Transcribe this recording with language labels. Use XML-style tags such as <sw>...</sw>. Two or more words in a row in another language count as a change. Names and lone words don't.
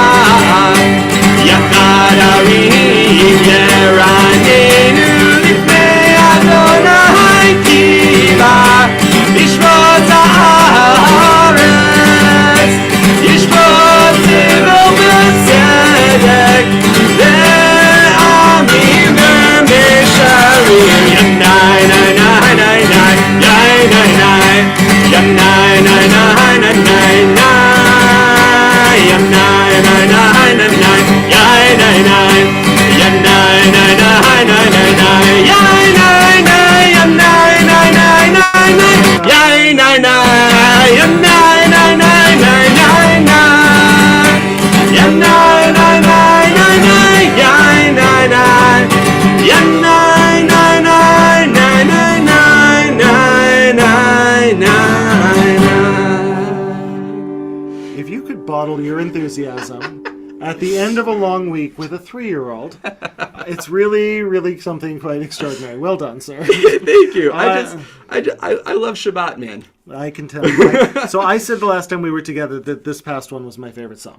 <he>יחד הרים ירננו לפני אדוני כי בה ישבות הארץ ישבות צדק וצדק לעמים ומשרים ינאי נאי נאי נאי נאי נאי נאי ינאי נאי נאי נאי נאי נאי ינאי נאי נאי נאי נאי ינאי נאי נאי ינאי נאי נאי נאי נאי נאי ינאי נאי נאי ינאי נאי נאי נאי נאי ינאי נאי נאי ינאי נאי נאי נאי נאי נאי ינאי נאי נאי נאי נאי ינאי נאי נאי ינאי נאי נאי נאי נאי נאי נאי נאי.</he> <en>If you could bottle your enthusiasm at the end of a long week with a 3-year-old, it's really, really something quite extraordinary. Well done, sir. Thank you. I love Shabbat, man. I can tell you. So I said the last time we were together that this past one was my favorite song.</en>